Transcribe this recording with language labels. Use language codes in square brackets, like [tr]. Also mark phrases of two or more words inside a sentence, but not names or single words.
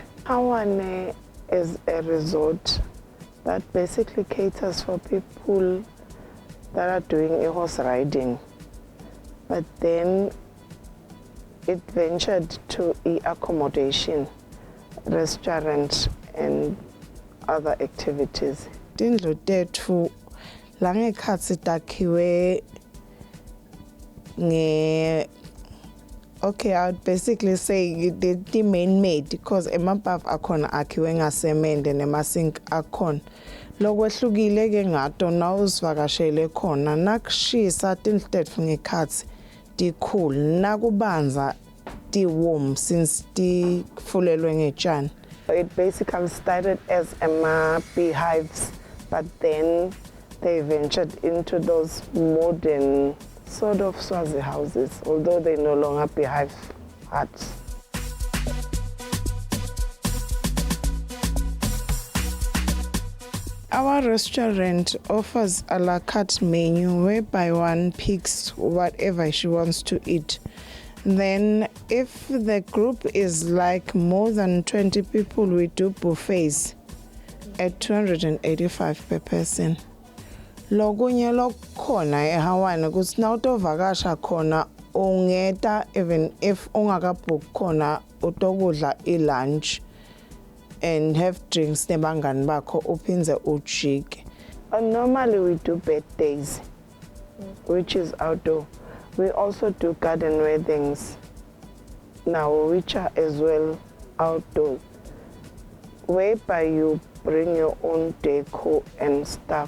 [en] ELaweni is a resort that basically caters for people that are doing a horse riding, but then it ventured to accommodation, restaurant and other activities. [ss] Tindlu tethu la ngekhatsi takhiwe [en] okay, I would basically say the main made, because [ss] emabhavu akhona akhiwe ngasemende nemasink akhona. Lokwehlukile ke ngato na usivakashele khona nakushisa tindlu tethu ngekhatsi ti-cool, nakubanza ti-warm since tifulelwe ngetshani. [en] It basically started as beehives, but then they ventured into those modern sort of Swazi houses, although they no longer beehive huts. Our restaurant offers a la carte menu whereby one picks whatever she wants to eat. Then if the group is like more than 20 people, we do buffets at 285 per person. [ss] Lokunye lokhona eHawaii ukuthi nawutovakasha khona ungeta [en] even if [ss] ungakabook khona utokudla [en] lunch and have drinks [ss] nebangani bakho uphinze ujike. [en] Normally we do birthdays, which is outdoor. We also do garden weddings now, which are as well outdoor, whereby you bring your own decor and stuff.